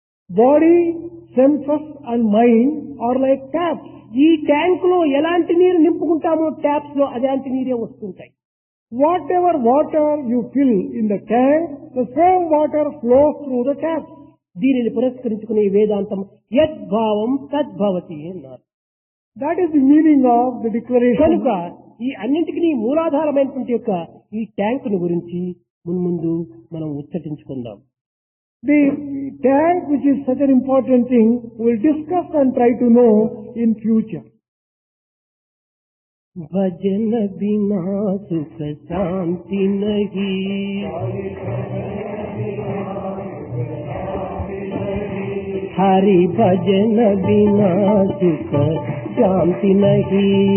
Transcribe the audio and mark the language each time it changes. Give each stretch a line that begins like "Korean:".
English: Body, senses and mind are like taps.
Telugu: ఈ tank లో ఎలాంటి నీరు నింపుకుంటామో ట్యాప్స్ లో అలాంటి నీరే వస్తుంటాయి.
English: Whatever water you fill in the tank, the same water flows through the taps.
Telugu: దీనిని పురస్కరించుకునే వేదాంతం యద్భావం తద్భవతి అన్నారు.
English: That is the meaning of the declaration.
Telugu: కనుక ఈ అన్నింటికి మూలాధారమైనటువంటి యొక్క ఈ ట్యాంకును గురించి మున్ముందు మనం ఉచ్చటించుకుందాం.
English: The tank, which is such an important thing, we'll discuss and try to know in future.
Hindi: भजन बिना सुख शांति नहीं, हरि भजन बिना सुख शांति नहीं,